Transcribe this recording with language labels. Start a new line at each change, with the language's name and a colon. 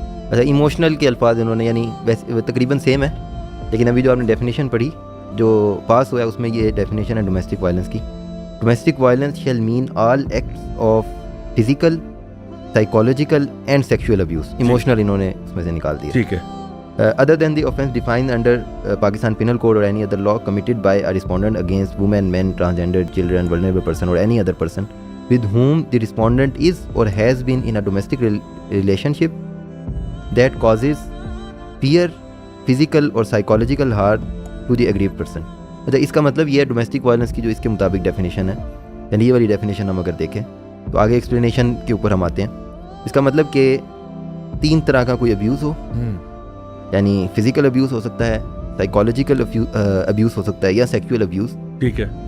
Urdu: اچھا ایموشنل کے الفاظ انہوں نے یعنی ویسے تقریباً سیم ہے, لیکن ابھی جو آپ نے ڈیفینیشن پڑھی جو پاس ہوا ہے اس میں یہ ڈیفینیشن ہے ڈومیسٹک وائلنس کی.
English: Domestic violence shall mean all acts of physical, psychological and sexual abuse.
Urdu: Emotional انہوں نے اس میں سے نکال دیا. ٹھیک ہے.
English: other than the offence defined under Pakistan Penal Code or any other law committed by a respondent against women, men, transgender, children, vulnerable person or any other person with whom the respondent is or has been in a domestic relationship that causes fear, physical or psychological harm to the aggrieved person.
Urdu: اچھا اس کا مطلب یہ ہے domestic violence کی جو اس کے مطابق definition ہے, یعنی یہ والی ڈیفینیشن ہم اگر دیکھیں تو آگے ایکسپلینیشن کے اوپر ہم آتے ہیں. اس کا مطلب کہ 3 طرح کا کوئی ابیوز ہو, یعنی فزیکل ابیوز ہو سکتا ہے, سائیکولوجیکل ابیوز ہو سکتا ہے, یا سیکشول ابیوز. ٹھیک ہے.